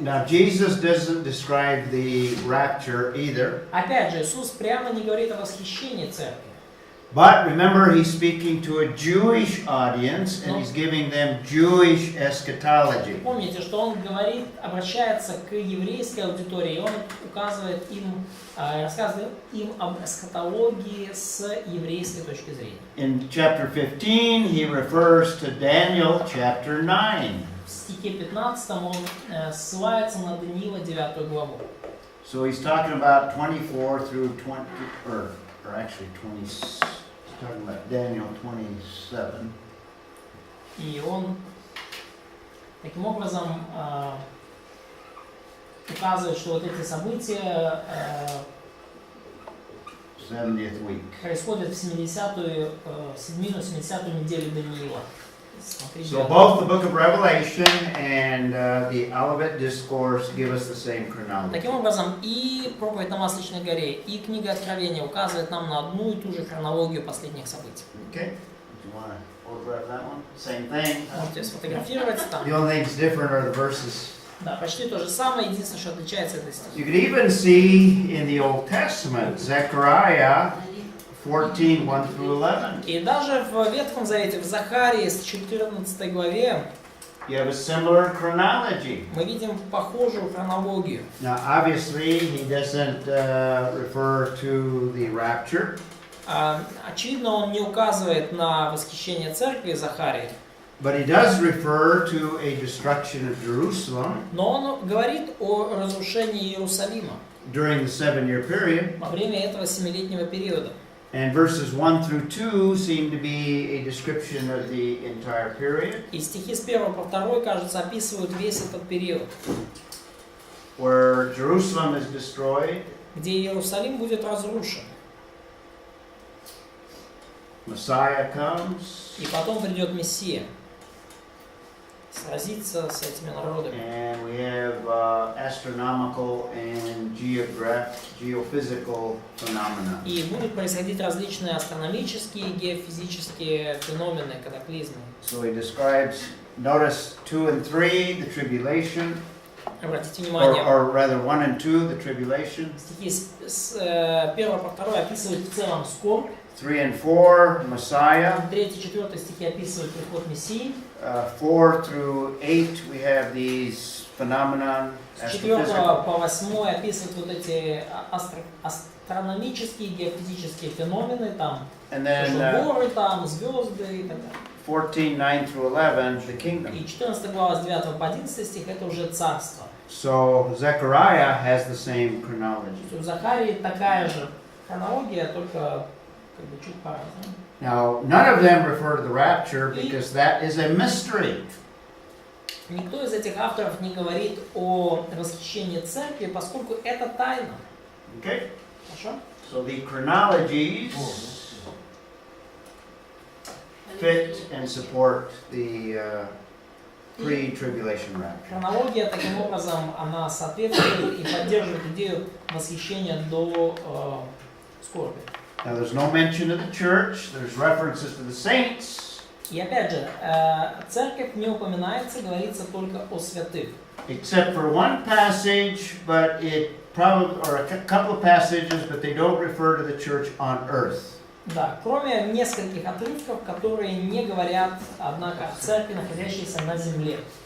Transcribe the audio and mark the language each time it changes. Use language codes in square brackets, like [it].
[en] Now Jesus doesn't describe the rapture either. [ru] Опять же, Иисус прямо не говорит о восхищении церкви. [en] But remember, he's speaking to a Jewish audience and he's giving them Jewish eschatology. [ru] Помните, что он говорит, обращается к еврейской аудитории, и он указывает им, рассказывает им об эсхатологии с еврейской точки зрения. [en] In chapter 15, he refers to Daniel chapter 9. [ru] В стихе 15 он ссылается на Даниила 9 главу. [en] So he's talking about 24 through 20, or actually 20, he's talking about Daniel 27. [ru] И он таким образом указывает, что вот эти события [en] 70th week. [ru] происходят в 70-ю неделю Даниила. [en] So both the book of Revelation and the Olivet Discourse give us the same chronology. [ru] Таким образом, и проповедь на Масличной горе, и книга Откровения указывает нам на одну и ту же хронологию последних событий. [en] Okay? Do you want to photograph that one? Same thing. [ru] Можете сфотографировать там. [en] The only things different are the verses. [ru] Да, почти то же самое, единственное, что отличается, это стих. [en] You could even see in the Old Testament, Zechariah 14, 1 through 11. [ru] И даже в Ветхом Завете, в Захарии, с 14 главе, [en] You have a similar chronology. [ru] мы видим похожую хронологию. [en] Now, obviously, he doesn't refer to the rapture. [ru] Очевидно, он не указывает на восхищение церкви Захарии, [en] But he does refer to a destruction of Jerusalem [ru] но он говорит о разрушении Иерусалима [en] during the 7-year period. [ru] во время этого 7-летнего периода. [en] And verses 1 through 2 seem to be a description of the entire period, [ru] И стихи с 1 по 2, кажется, описывают весь этот период, [en] where Jerusalem is destroyed, [ru] где Иерусалим будет разрушен. [en] Messiah comes, [ru] И потом придет Мессия сразиться с этими народами. [en] and we have astronomical and geophysical phenomena. [ru] И будут происходить различные астрономические и геофизические феномены, катаклизмы. [en] So he describes, notice 2 and 3, the tribulation, [ru] Обратите внимание, [en] or rather 1 and 2, the tribulation, [ru] стихи с 1 по 2 описывают в целом скорбь, [en] 3 and 4, Messiah, [ru] 3-4 стихи описывают приход Мессии, [en] 4 through 8, we have these phenomena, [ru] с 4 [en] astrophysical. [ru] по 8 описывают вот эти астрономические, геофизические феномены, там, [en] And then [ru] горы, там, звезды и так далее. [en] 14, 9 through 11, the kingdom. [ru] И 14 глава с 9 по 11 стих это уже царство. [en] So Zechariah has the same chronology. [ru] То есть у Захарии такая же хронология, только как бы чуть по-разному. [en] Now, none of them refer to the rapture because that is a mystery. [ru] Никто из этих авторов не говорит о восхищении церкви, поскольку это тайна. [en] Okay? [ru] Хорошо? [en] So the chronologies fit and support the pre-tribulation rapture. [ru] Хронология таким образом она соответствует и поддерживает идею восхищения до скорби. [en] Now, there's no mention of the church. There's references to the saints, [ru] И опять же, церковь не упоминается, говорится только о святых. [en] except for one passage, but it probably, or a couple of passages, but they don't refer to the church on earth. [ru] Да, кроме нескольких отрывков, которые не говорят, однако, о церкви, находящейся на земле.